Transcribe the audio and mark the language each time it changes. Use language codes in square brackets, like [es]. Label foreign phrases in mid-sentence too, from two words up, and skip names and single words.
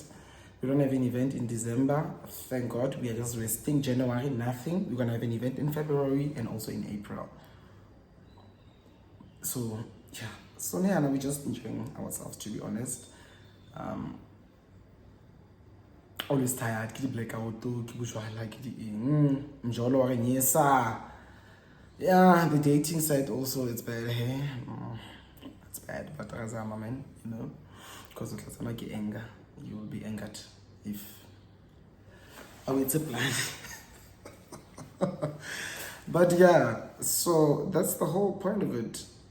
[en] We don't have an event in December, thank God. We are just resting. January, nothing. We're gonna have an event in February and also in April. So yeah, so yeah, we're just enjoying ourselves, to be honest. Always tired, [st] ke di blackout, ke bojwala, ke di eng, mjolo wa re nyesa. [en] Yeah, the dating side also, it's bad, hey? It's bad, but Razama, man, you know, because it's like anger. You will be angered if it's a plan. But yeah, so that's the whole point of it.